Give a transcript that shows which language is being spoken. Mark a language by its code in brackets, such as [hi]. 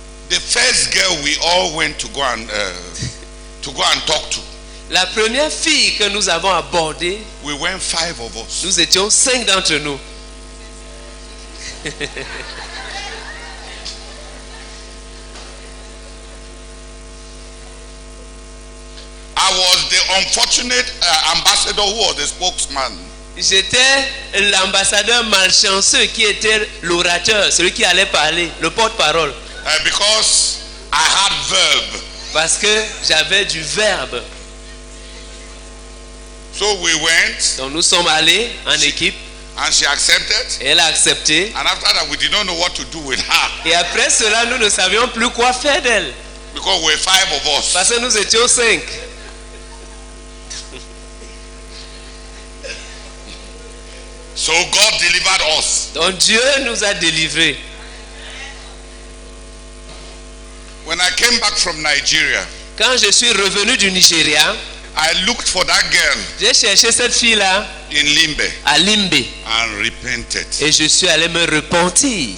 [en] The first girl we all went to go and talk to. [fr] La première fille que nous avons abordée, [en] We went 5 of us. [fr] nous étions 5 d'entre nous. [en] I was the unfortunate ambassador who was the spokesman. [fr] J'étais l'ambassadeur malchanceux qui était l'orateur, celui qui allait parler, le porte-parole. [en] Because I had verb. [fr] Parce que j'avais du verbe. [en] So we went [fr] Donc nous sommes allés en équipe [en] and she accepted. [fr] et elle a accepté. [en] And after that we did not know what to do with her [fr] Et après cela, nous ne savions plus quoi faire d'elle. [en] because we were 5 of us. [fr] Parce que nous étions 5. [en] So God delivered us. [fr] Donc Dieu nous a délivrés. [en] When I came back from Nigeria, [fr] Quand je suis revenu du Nigeria, [en] I looked for that girl [fr] J'ai cherché cette fille-là [en] in Limbe [fr] à Limbe [en] and repented [fr] et je suis allé me repentir